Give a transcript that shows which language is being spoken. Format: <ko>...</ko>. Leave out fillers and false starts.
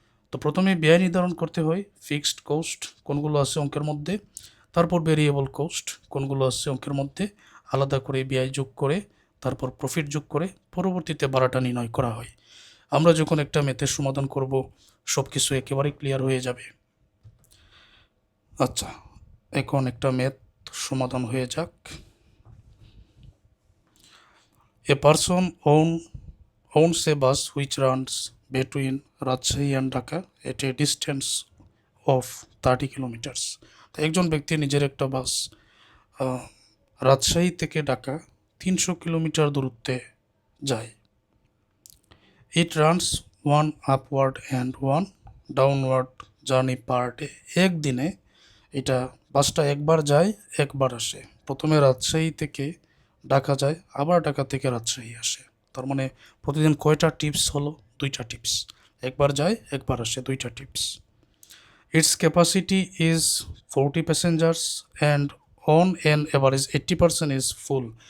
<bn>তো প্রথমে ব্যয় নির্ধারণ করতে হয়, ফিক্সড কোস্ট কোনগুলো আছে অঙ্কের মধ্যে, তারপর ভেরিয়েবল কোস্ট কোনগুলো আছে অঙ্কের মধ্যে, আলাদা করে ব্যয় যোগ করে তারপর প্রফিট যোগ করে পরবর্তীতে ভাড়াটা নির্ণয় করা হয়। আমরা যখন একটা ম্যাথের সমাধান করব সব কিছু একেবারে ক্লিয়ার হয়ে যাবে। আচ্ছা, এখন একটা ম্যাথ সমাধান হয়ে যাক।</bn> <en>A person owns a bus which runs between Rajshahi and Dhaka at a distance of 30 kilometers.</en> <bn>তো একজন ব্যক্তি নিজের একটা বাস রাজশাহী থেকে ঢাকা 300 কিলোমিটার দূরত্বে যায়।</bn> <en>It runs one upward and one downward journey per day.</en> <bn>একদিনে এটা বাসটা একবার যায় একবার আসে। প্রথমে রাজশাহী থেকে ঢাকা যায়, আবার ঢাকা থেকে রাজশাহী আসে। তার মানে প্রতিদিন কয়টা টিপস হলো? 2টা টিপস। একবার যায় একবার আসে, 2টা tips.</bn> <en>Its capacity is 40 passengers and on an average 80% is full.</en>